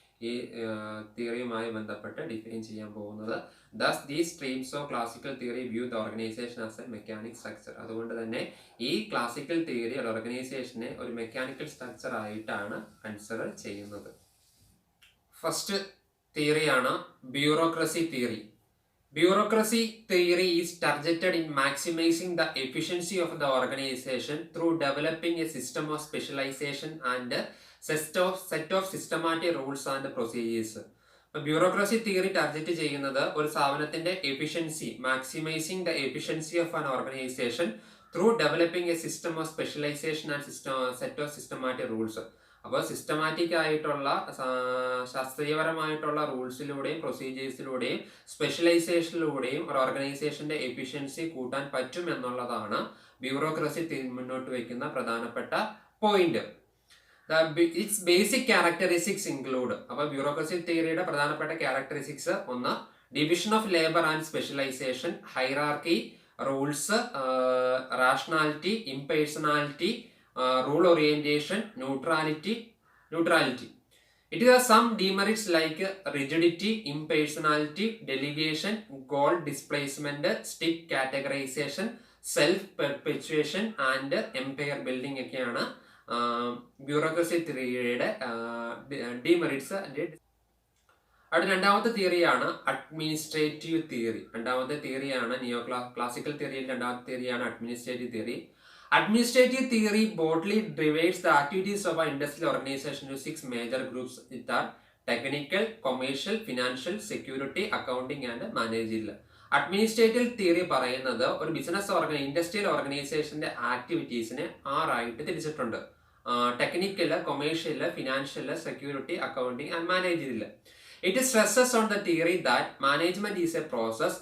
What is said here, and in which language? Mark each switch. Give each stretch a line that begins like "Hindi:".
Malayalam: ഈ തിയറിയുമായി ബന്ധപ്പെട്ട് ഡിഫൈൻ ചെയ്യാൻ പോകുന്നത്.
English: Thus these streams of classical theory view the organisation as a mechanic structure.
Malayalam: അതുകൊണ്ട് തന്നെ ഈ ക്ലാസിക്കൽ തിയറി ഓർഗനൈസേഷനെ ഒരു മെക്കാനിക്കൽ സ്ട്രക്ചർ ആയിട്ടാണ് കൺസിഡർ ചെയ്യുന്നത്. First തിയറിയാണ് bureaucracy theory.
English: Bureaucracy theory is targeted in maximizing the efficiency of the organization through developing a system of specialization and a set of systematic rules and procedures.
Malayalam: Bureaucracy theory target ചെയ്യുന്നത് ഒരു സ്ഥാപനത്തിന്റെ efficiency,
English: Maximising the efficiency of an organisation through developing a system of specialisation and set of systematic rules.
Malayalam: അപ്പോൾ systematic ആയിട്ടുള്ള ശാസ്ത്രീയപരമായിട്ടുള്ള റൂൾസിലൂടെയും പ്രൊസീജിയേഴ്സിലൂടെയും സ്പെഷ്യലൈസേഷനിലൂടെയും ഒരു ഓർഗനൈസേഷന്റെ efficiency കൂട്ടാൻ പറ്റും എന്നുള്ളതാണ് ബ്യൂറോക്രസി മുന്നോട്ട് വയ്ക്കുന്ന പ്രധാനപ്പെട്ട point.
English: Its basic characteristics include.
Malayalam: അപ്പോൾ ബ്യൂറോക്രസി തിയറിയുടെ പ്രധാനപ്പെട്ട ക്യാരക്ടറിസ്റ്റിക്സ്: ഒന്ന്, division of labour and specialisation, hierarchy, rules, rationality, impersonality, rule orientation, neutrality.
English: It has some demerits like rigidity, impersonality, delegation, goal displacement, stick categorization, self-perpetuation and empire building
Malayalam: ഒക്കെയാണ് bureaucracy തിയറിയുടെ demerits. അടുത്ത രണ്ടാമത്തെ തിയറിയാണ് administrative theory. രണ്ടാമത്തെ തിയറിയാണ് classical തിയറിയിൽ രണ്ടാമത്തെ തിയറിയാണ് administrative theory.
English: Administrative theory broadly divides the activities of an industrial organization into 6 major groups, which are technical, commercial, financial, security, accounting and managerial.
Malayalam: Administrative theory പറയുന്നത് ഒരു business industrial ഓർഗനൈസേഷന്റെ ആക്ടിവിറ്റീസിനെ 6 ആയിട്ട് തിരിച്ചിട്ടുണ്ട്. Technical, commercial, financial, security, accounting and managerial.
English: It stresses on the theory that management is a process.